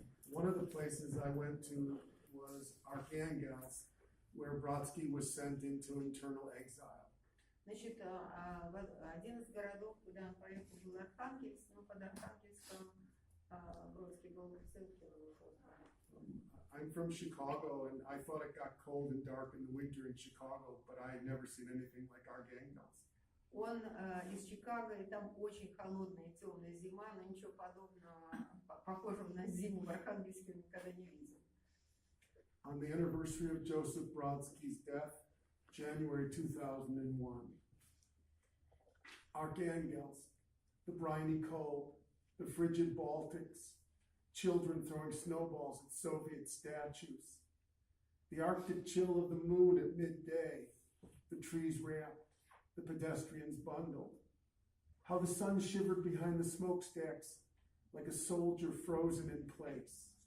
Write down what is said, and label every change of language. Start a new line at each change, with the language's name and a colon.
English: One of the places I went to was Archangels, where Brodsky was sent into internal exile.
Russian: Значит, один из городов, куда он поехал, был Архангельск, но под Архангельском Бродский был в ссылке.
English: I'm from Chicago, and I thought it got cold and dark in the winter in Chicago, but I had never seen anything like Archangels.
Russian: Он из Чикаго, и там очень холодная и темная зима, но ничего подобного, похожего на зиму в Архангельске никогда не видел.
English: On the anniversary of Joseph Brodsky's death, January 2001, Archangels, the briny cold, the frigid Baltics, children throwing snowballs at Soviet statues, the Arctic chill of the moon at midday, the trees wrapped, the pedestrians bundled, how the sun shivered behind the smokestacks like a soldier frozen in place.